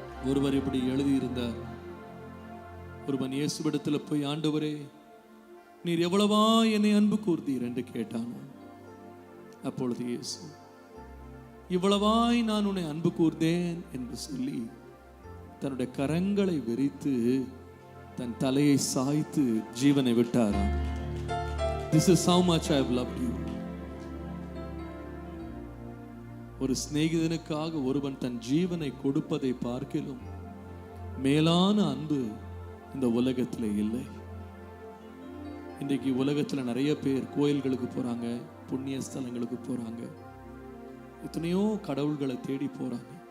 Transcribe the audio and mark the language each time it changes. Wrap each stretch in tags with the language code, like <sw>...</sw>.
<ta>ஒருவர் இப்படி எழுதியிருந்தார், ஒருவன் இயேசுவிடத்தில் போய், ஆண்டவரே நீர் எவ்வளவா என்னை அன்பு கூர்ந்தீர் என்று கேட்டான். அப்பொழுது இயேசு, இவ்வளவாய் நான் உன்னை அன்பு கூர்ந்தேன் என்று சொல்லி தன்னுடைய கரங்களை விரித்து தன் தலையை சாய்த்து ஜீவனை விட்டாராம்.</ta> <en>This is how much I have loved you.</en> <ta>ஒரு சிநேகிதனுக்காக ஒருவன் தன் ஜீவனை கொடுப்பதை பார்க்கிலும் மேலான அன்பு இந்த உலகத்தில் இல்லை. இன்றைக்கு உலகத்தில் நிறைய பேர் கோயில்களுக்கு போறாங்க, புண்ணிய ஸ்தலங்களுக்கு போறாங்க, எத்தனையோ கடவுள்களை தேடி போறாங்க.</ta>